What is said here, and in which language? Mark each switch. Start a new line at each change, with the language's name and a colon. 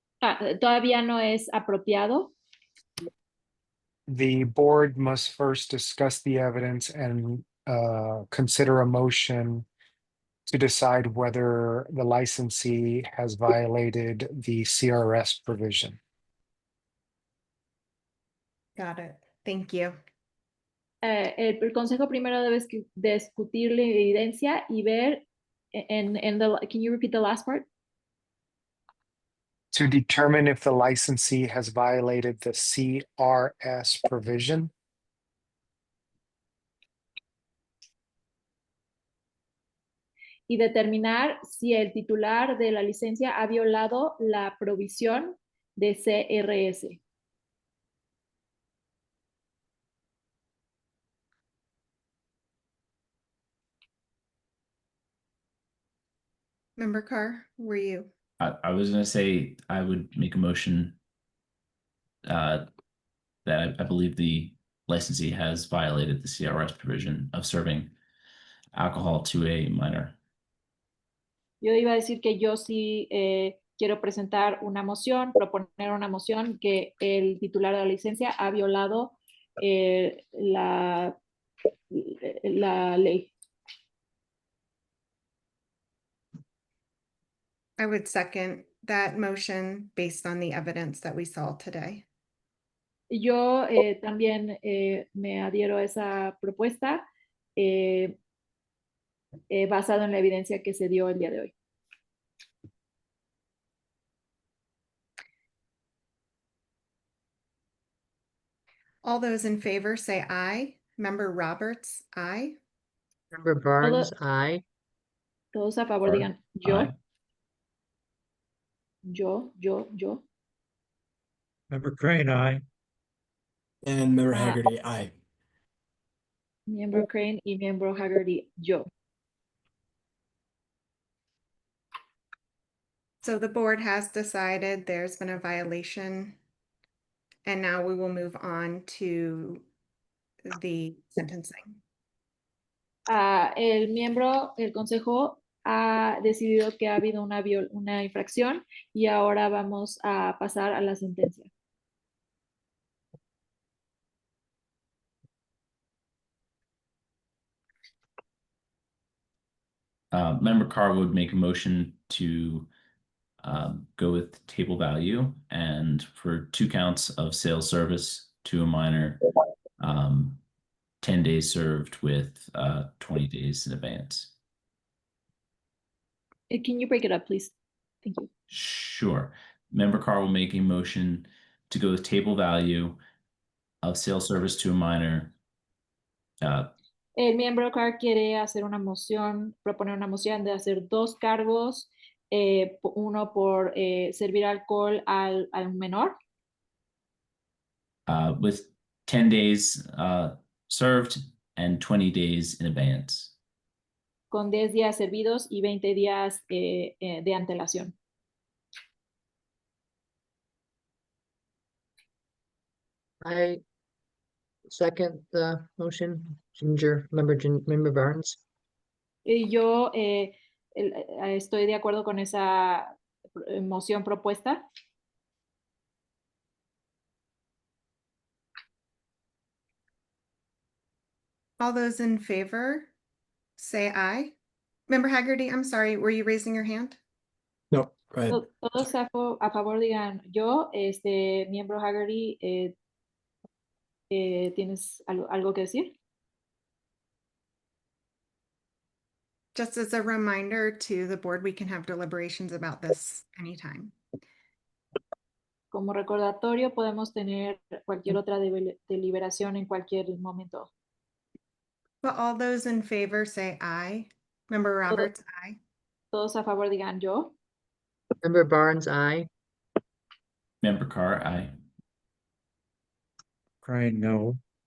Spanish: Todavía no es apropiado.
English: The board must first discuss the evidence and consider a motion to decide whether the licensee has violated the CRS provision. Got it. Thank you.
Spanish: El consejo primero debe discutir la evidencia y ver
English: can you repeat the last part? To determine if the licensee has violated the CRS provision.
Spanish: Y determinar si el titular de la licencia ha violado la provisión de CRS.
English: Member Carr, were you? I was going to say I would make a motion that I believe the licensee has violated the CRS provision of serving alcohol to a minor.
Spanish: Yo iba a decir que yo sí quiero presentar una moción, proponer una moción que el titular de la licencia ha violado la ley.
English: I would second that motion based on the evidence that we saw today.
Spanish: Yo también me adhiero a esa propuesta basado en la evidencia que se dio el día de hoy.
English: All those in favor say aye. Member Roberts, aye. Member Barnes, aye.
Spanish: Todos a favor
English: Barnes,
Spanish: digan yo,
English: aye.
Spanish: yo.
English: Member Crane, aye. And Member Ah. Haggerty, aye.
Spanish: Miembro Crane y miembro Haggerty, yo.
English: So the board has decided there's been a violation. And now we will move on to the sentencing.
Spanish: El consejo ha decidido que ha habido una infracción y ahora vamos a pasar a la sentencia.
English: Member Carr would make a motion to go with table value and for 2 counts of sales service to a minor, 10 days served with 20 days in advance. Can you break it up, please? Thank you. Sure. Member Carr will make a motion to go with table value of sales service to a minor.
Spanish: El miembro Carr quiere hacer proponer una moción de hacer 2 cargos, uno por servir alcohol al menor.
English: With 10 days served and 20 days in advance.
Spanish: Con 10 días servidos y 20 días de antelación.
English: I second the motion. Member Barnes.
Spanish: Yo estoy de acuerdo con esa moción propuesta.
English: All those in favor, say aye. Member Haggerty, I'm sorry, were you raising your hand? No, go ahead.
Spanish: Todos a favor digan yo, miembro Haggerty, ¿tienes algo que decir?
English: Just as a reminder to the board, we can have deliberations about this anytime.
Spanish: Como recordatorio, podemos tener cualquier otra deliberación en cualquier momento.
English: But all those in favor say aye. Member Roberts, aye.
Spanish: Todos a favor digan yo.
English: Member Barnes, aye. Member Carr, aye. Crane, no.